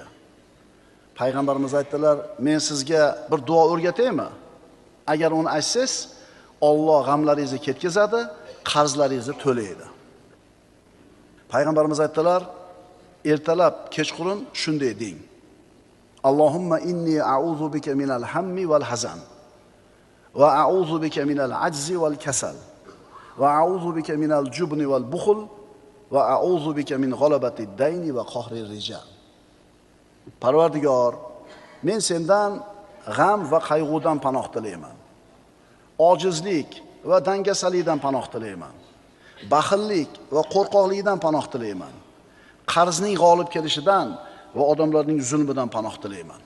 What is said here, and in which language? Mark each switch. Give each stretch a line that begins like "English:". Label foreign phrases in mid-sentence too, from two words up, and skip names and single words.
Uzbek: Payg'ambarimiz aytdilar: "Men sizga bir duo o'rgataymi? Agar uni aytsangiz, Alloh g'amlaringizni ketkazadi, qarzlaringizni to'laydi." Payg'ambarimiz aytdilar: "Ertalab, kechqurun shunday deng.
Arabic: اللهم إني أعوذ بك من الهم والحزن وأعوذ بك من العجز والكسل وأعوذ بك من الجبن والبخل وأعوذ بك من غلبة الدين وقهر الرجال."
Uzbek: Parvardigor, men sendan g'am va qayg'udan panoh tilayman. Ojizlik va dangasalikdan panoh tilayman. Baxillik va qo'rqoqlikdan panoh tilayman. Qarzning g'olib kelishidan va odamlarning zulmidan panoh tilayman.